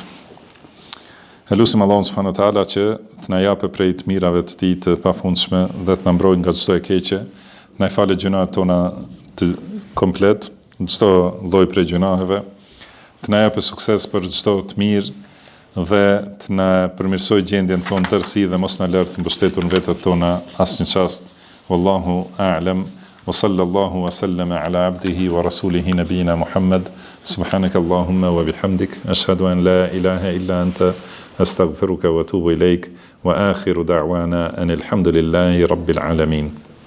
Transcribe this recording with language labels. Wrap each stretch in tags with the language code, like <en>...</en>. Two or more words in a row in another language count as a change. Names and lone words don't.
<sq>Elusim Allahun</sq> <ar>سبحانه وتعالى</ar> <sq>që të na japë prej të mirave të tij të pafundshme dhe të na mbrojë nga çdo e keqe, të na falë gjunahet tona të komplet, çdo lloj prej gjunaheve, të na japë sukses për çdo të mirë dhe të na përmirësojë gjendjen tonë tërësi dhe mos na lërt të mbështetur në vetët tona asnjë çast.</sq> <ar>والله أعلم. وصلى الله وسلم على عبده ورسوله نبينا محمد سبحانك اللهم وبحمدك أشهد أن لا إله إلا أنت أستغفرك وأتوب إليك وآخر دعوانا أن الحمد لله رب العالمين.</ar>